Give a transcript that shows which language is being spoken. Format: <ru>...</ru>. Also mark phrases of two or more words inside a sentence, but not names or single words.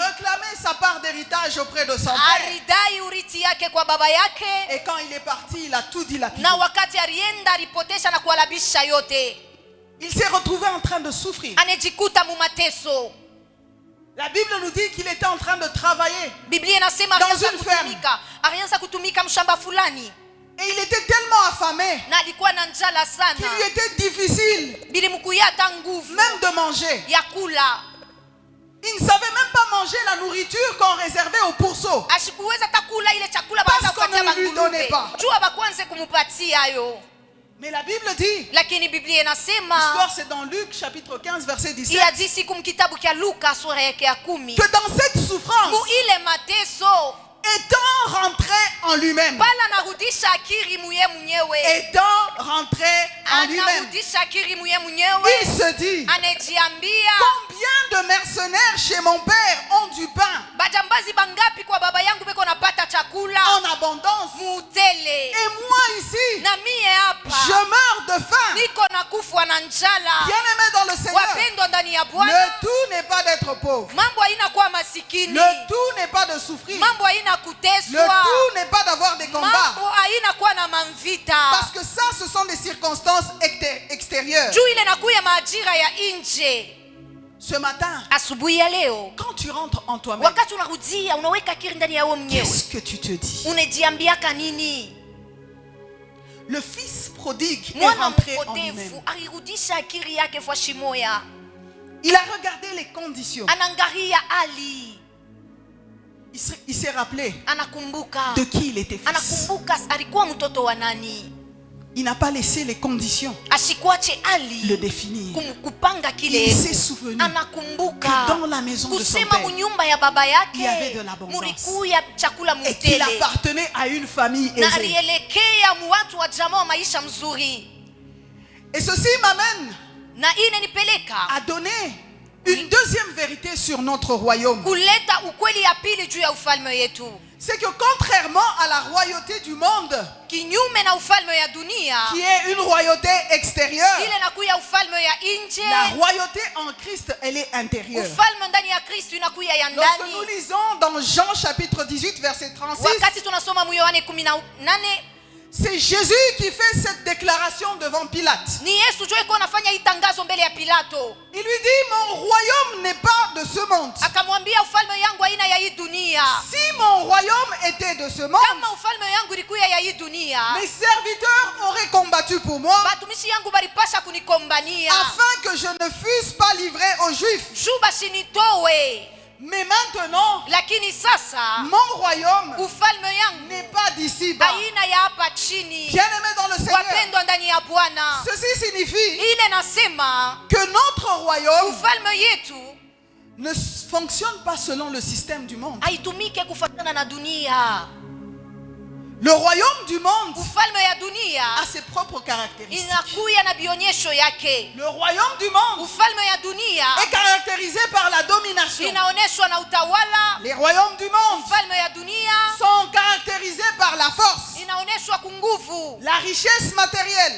<fr>réclamé sa part d'héritage auprès de son père.</fr> <sw>aridai urithi yake kwa baba yake,</sw> <fr>Et quand il est parti, il a tout dilapidé.</fr> <sw>na wakati alienda alipotesha na kuhalabisha yote,</sw> <fr>Il s'est retrouvé en train de souffrir.</fr> <sw>anejikuta mumateso.</sw> <fr>La Bible nous dit qu'il était en train de travailler.</fr> <sw>Biblia inasema</sw> <fr>Dans</fr> <sw>alianza</sw> <fr>une ferme.</fr> <sw>alianza kutumika mshamba fulani,</sw> <fr>Et il était tellement affamé</fr> <sw>na alikuwa na njala</sw> <fr>qu'il</fr> <sw>sana,</sw> <fr>lui était difficile</fr> <sw>bilimkuya hata nguvu</sw> <fr>même de manger.</fr> <sw>ya kula.</sw> <fr>Il ne savait même pas manger la nourriture qu'on réservait aux pourceaux.</fr> <sw>Ashikuweza hata kula ile chakula</sw> <fr>Parce</fr> <sw>baada kupatia</sw> <fr>qu'on ne lui donnait pas.</fr> <sw>jua bakwanze kumupatia hayo.</sw> <fr>Mais la Bible dit,</fr> <sw>Lakini Biblia inasema</sw> <fr>l'histoire c'est dans Luc chapitre 15 verset 17,</fr> <sw>ya jinsi kumkitabu kya Luka sura yake ya 10,</sw> <fr>que dans cette souffrance,</fr> <sw>mu ile mateso</sw> <fr>étant rentré en lui-même,</fr> <sw>pala anarudisha akiri muye mwenyewe,</sw> <fr>étant rentré en lui-même,</fr> <sw>anarudisha akiri muye mwenyewe,</sw> <fr>il se dit,</fr> <sw>anajiambia</sw> <fr>combien de mercenaires chez mon père ont du pain</fr> <sw>bajambazi bangapi kwa baba yangu beko napata chakula</sw> <fr>en abondance,</fr> <sw>mutele,</sw> <fr>et moi ici,</fr> <sw>na mie hapa</sw> <fr>je meurs de faim.</fr> <sw>niko nakufwa na njala.</sw> <fr>Bien-aimé dans le Seigneur,</fr> <sw>Wapendwa ndani ya Bwana,</sw> <fr>le tout n'est pas d'être pauvre.</fr> <sw>mambo haina kuwa masikini,</sw> <fr>Le tout n'est pas de souffrir.</fr> <sw>mambo haina</sw> <fr>Le</fr> <sw>kuteswa,</sw> <fr>tout n'est pas d'avoir des combats.</fr> <sw>mambo haina kuwa na mamvita,</sw> <fr>Parce que ça, ce sont des circonstances extérieures.</fr> <sw>juu ile nakuya majira ya nje.</sw> <fr>Ce matin,</fr> <sw>Asubuhi ya leo</sw> <fr>quand tu rentres en toi-même,</fr> <sw>wakati unarudia unaweka akili ndani ya wewe mwenyewe,</sw> <fr>qu'est-ce que tu te dis?</fr> <sw>unajiambiaka nini?</sw> <fr>Le fils prodigue est</fr> <sw>Mwana</sw> <fr>rentré en</fr> <sw>mpotevu</sw> <fr>lui-même.</fr> <sw>alirudisha akili yake fwashi moya,</sw> <fr>Il a regardé les conditions.</fr> <sw>anangaria hali,</sw> <fr>Il s'est rappelé</fr> <sw>anakumbuka</sw> <fr>de qui il était fils.</fr> <sw>anakumbuka alikuwa mtoto wa nani.</sw> <fr>Il n'a pas laissé les conditions</fr> <sw>Asikuache</sw> <fr>le</fr> <sw>hali</sw> <fr>définir.</fr> <sw>kupanga kile,</sw> <fr>Il s'est souvenu</fr> <sw>anakumbuka</sw> <fr>que dans la maison de son</fr> <sw>kusema</sw> <fr>père,</fr> <sw>munyumba ya baba</sw> <fr>il y avait</fr> <sw>yake</sw> <fr>de l'abondance.</fr> <sw>mulikuya chakula</sw> <fr>et qu'il</fr> <sw>mutele,</sw> <fr>appartenait à une famille</fr> <sw>na</sw> <fr>aisée.</fr> <sw>alielekea muwatu wa jamaa wa maisha mzuri,</sw> <fr>Et ceci m'amène</fr> <sw>na ine nipeleka</sw> <fr>à donner une deuxième vérité sur notre royaume.</fr> <sw>kuleta ukweli ya pili juu ya ufalme yetu.</sw> <fr>C'est que contrairement à la royauté du monde,</fr> <sw>Kinyume na ufalme ya dunia</sw> <fr>qui est une royauté extérieure,</fr> <sw>ile nakuya ufalme ya nje,</sw> <fr>la royauté en Christ, elle est intérieure.</fr> <sw>ufalme ndani ya Kristo inakuya ya</sw> <fr>Lorsque</fr> <sw>ndani.</sw> <fr>nous lisons dans Jean chapitre 18 verset 36,</fr> <sw>Wakati tunasoma mu Yohane 18,</sw> <fr>c'est Jésus qui fait cette déclaration devant Pilate.</fr> <sw>ni Yesu jo iko anafanya hii tangazo mbele ya Pilato,</sw> <fr>Il lui dit, mon royaume n'est pas de ce monde.</fr> <sw>akamwambia ufalme yangu haina ya hii dunia.</sw> <fr>Si mon royaume était de ce monde,</fr> <sw>Kama ufalme yangu ilikuya ya hii dunia,</sw> <fr>mes serviteurs auraient combattu pour moi</fr> <sw>batumishi yangu balipasha kunikombania</sw> <fr>afin que je ne fusse pas livré aux Juifs.</fr> <sw>juu bashinitowe.</sw> <fr>Mais maintenant,</fr> <sw>lakini sasa</sw> <fr>mon royaume</fr> <sw>ufalme yangu</sw> <fr>n'est pas d'ici-bas.</fr> <sw>aina ya hapa chini.</sw> <fr>Bien-aimés dans le Seigneur,</fr> <sw>Wapendwa ndani ya Bwana,</sw> <fr>ceci signifie</fr> <sw>ile nasema</sw> <fr>que notre royaume</fr> <sw>ufalme yetu</sw> <fr>ne fonctionne pas selon le système du monde.</fr> <sw>haitumike kufuatana na dunia.</sw> <fr>Le royaume du monde</fr> <sw>Ufalme ya dunia</sw> <fr>a ses propres caractéristiques.</fr> <sw>inakuya na bionyesho yake.</sw> <fr>Le royaume du monde</fr> <sw>Ufalme ya dunia</sw> <fr>est caractérisé par la domination.</fr> <sw>inaoneshwa na utawala.</sw> <fr>Les royaumes du monde</fr> <sw>Ufalme ya dunia</sw> <fr>sont caractérisés par la force,</fr> <sw>inaoneshwa kunguvu,</sw> <fr>la richesse matérielle,</fr>